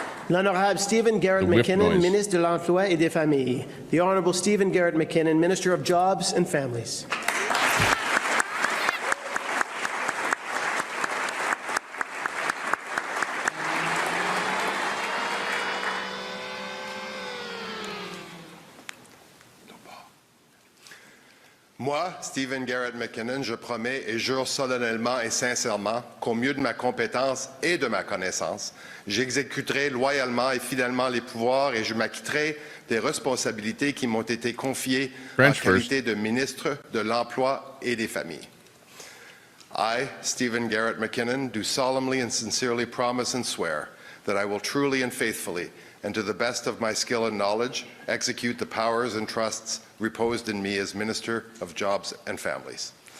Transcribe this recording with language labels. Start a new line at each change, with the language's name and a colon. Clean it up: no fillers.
French: L'Honorable Stephen Garrett McKinnon, Ministre de l'Emploi et des Familles.
English: The Honourable Stephen Garrett McKinnon, Minister of Jobs and Families.
French: Moi, Stephen Garrett McKinnon, je promets et jure solennellement et sincèrement qu'au mieux de ma compétence et de ma connaissance, j'exécuterai loyalement et fidèlement les pouvoirs et je m'acquitterai des responsabilités qui m'ont été confiées en qualité de ministre de l'Emploi et des Familles.
English: I, Stephen Garrett McKinnon, do solemnly and sincerely promise and swear that I will truly and faithfully, and to the best of my skill and knowledge, execute the powers and trusts reposed in me as Minister of Jobs and Families.